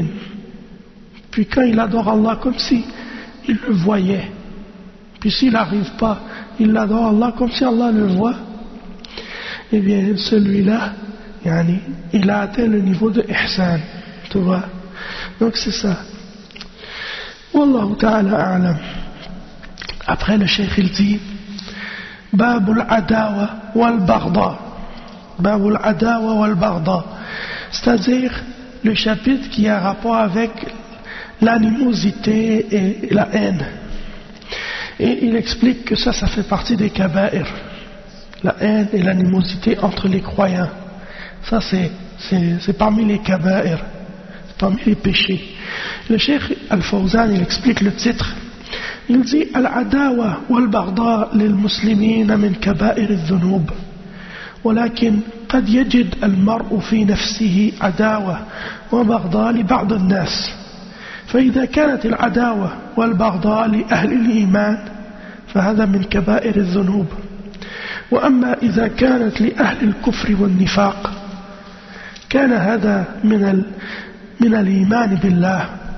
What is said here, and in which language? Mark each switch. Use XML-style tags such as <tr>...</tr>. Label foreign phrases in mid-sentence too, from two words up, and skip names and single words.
<fr>Puis quand il adore Allah comme si il le voyait, puis s'il n'arrive pas, il adore Allah comme si Allah le voit, eh bien celui-là, il a atteint le niveau de ihsan, tu vois. Donc c'est ça.</fr> <ar>والله تعالى أعلم.</ar> <fr>Après le cheikh il dit</fr> <ar>باب العداوة والبغضاء. باب العداوة والبغضاء.</ar> <fr>C'est-à-dire le chapitre qui a rapport avec l'animosité et la haine. Et il explique que ça fait partie des kaba'ir. La haine et l'animosité entre les croyants. Ça c'est parmi les kaba'ir, parmi les péchés. Le cheikh Al-Fawzan il explique le titre. Il dit</fr> <ar>العداوة والبغضاء للمسلمين من كبائر الذنوب. ولكن قد يجد المرء في نفسه عداوة وبغضاء لبعض الناس. فإذا كانت العداوة والبغضاء لأهل الإيمان فهذا من كبائر الذنوب. وأما إذا كانت لأهل الكفر والنفاق كان هذا من الإيمان بالله</ar>